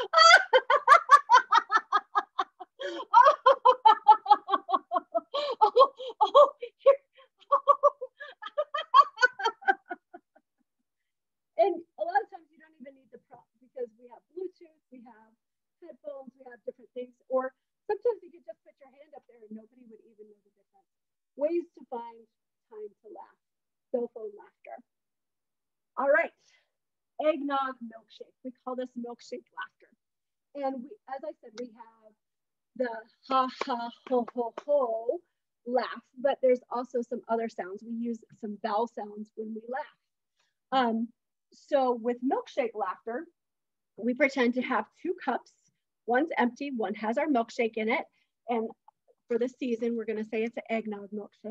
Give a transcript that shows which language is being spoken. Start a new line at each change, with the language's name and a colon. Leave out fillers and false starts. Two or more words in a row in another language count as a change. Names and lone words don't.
English: And a lot of times you don't even need the prop because we have Bluetooth, we have headphones, we have different things, or sometimes you could just put your hand up there and nobody would even know the difference. Ways to find time to laugh. Cell phone laughter. All right. Eggnog milkshake. We call this milkshake laughter. And we, as I said, we have the ha ha ho ho ho laugh, but there's also some other sounds. We use some vowel sounds when we laugh. So with milkshake laughter, we pretend to have 2 cups. One's empty, one has our milkshake in it. And for the season, we're gonna say it's an eggnog milkshake.